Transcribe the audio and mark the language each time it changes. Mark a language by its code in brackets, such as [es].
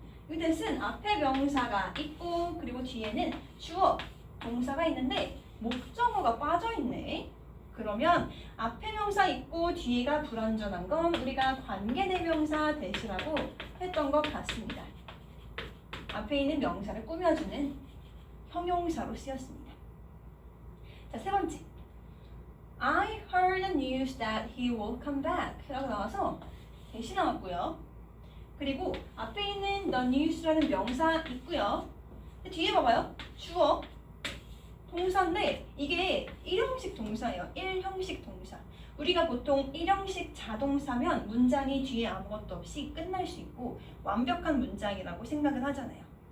[ko] 이 대신 앞에 명사가 있고 그리고 뒤에는 주어, 동사가 있는데 목적어가 빠져있네. 그러면 앞에 명사 있고 뒤에가 불완전한 건 우리가 관계대명사 대시라고 했던 것 같습니다. 앞에 있는 명사를 꾸며주는 형용사로 쓰였습니다. 자, 세 번째, [en] I heard the news that he will come back [ko] 라고 나와서 대시 나왔고요. 그리고 앞에 있는 the news라는 명사 있고요. 뒤에 봐봐요. 주어, 동사인데 이게 일형식 동사예요. 일형식 동사. 우리가 보통 일형식 자동사면 문장이 뒤에 아무것도 없이 끝날 수 있고 완벽한 문장이라고 생각을 하잖아요.